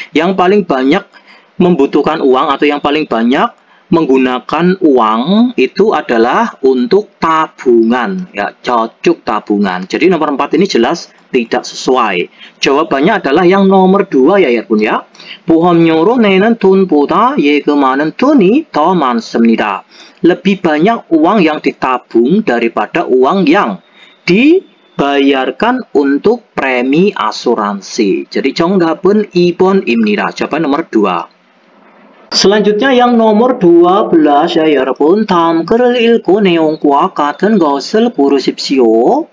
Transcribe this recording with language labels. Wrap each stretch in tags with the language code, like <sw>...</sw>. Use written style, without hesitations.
<id>Yang paling banyak membutuhkan uang atau yang paling banyak menggunakan uang itu adalah untuk tabungan ya, cocok tabungan. Jadi nomor 4 ini jelas tidak sesuai. Jawabannya adalah yang nomor 2 ya pun ya.</id> <ko>보험료로 내는 돈보다 예금하는 돈이 더 많습니다.</ko> <id>Lebih banyak uang yang ditabung daripada uang yang dibayarkan untuk premi asuransi. jadi</id> <ko>정답은 2번입니다.</ko> <id>jawaban nomor 2. Selanjutnya yang nomor 12 ya 여러분.</id> <ko>다음 글을 읽고 내용과 같은 것을 고르십시오.</ko>